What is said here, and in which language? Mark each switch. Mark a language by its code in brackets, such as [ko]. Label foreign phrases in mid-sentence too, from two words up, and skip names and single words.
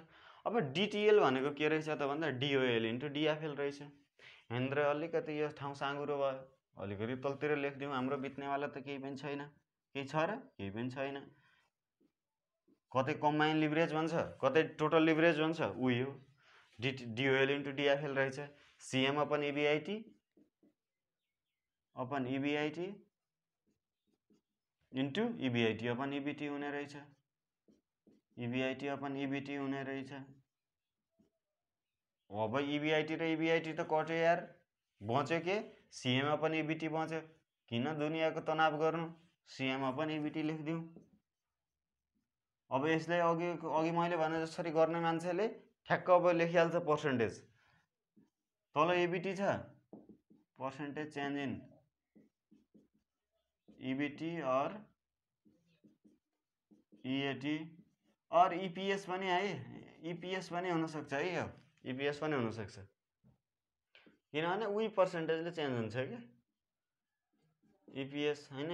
[ne] अब DTL भनेको के रहेछ त भन्दा [en] DOL into DFL [ne] रहेछ। यहाँनिर अलिकति यो ठाउँ साँघुरो भयो, अलिकति तलतिर लेखिदिउँ, हाम्रो बित्नेवाला त केही पनि छैन, केही छ र केही पनि छैन। कतै [en] combine leverage [ne] भन्छ, कतै [en] total leverage [ne] भन्छ, उही हो [en] DOL into DFL [ne] रहेछ। [en] CM upon EBIT into EBIT upon EBT [ne] हुने रहेछ, [en] EBIT upon EBT [ne] हुने रहेछ। अब EBIT र EBIT त कट्यो यार, बच्यो के [en] CM upon EBT [ne] बच्यो। किन दुनियाँको तनाव गर्नु, [en] CM upon EBT [ne] लेखिदिउँ। अब यसलाई अघि मैले भने जसरी गर्ने मान्छेले ठ्याक्क अब लेखिहाल्छ पर्सेन्टेज, तल EBT छ, [en] percentage change in EBT [ne] और EAT और EPS पनि है, EPS पनि हुनसक्छ है, यो EPS पनि हुनसक्छ, किनभने उही पर्सेन्टेजले चेन्ज हुन्छ क्या EPS होइन।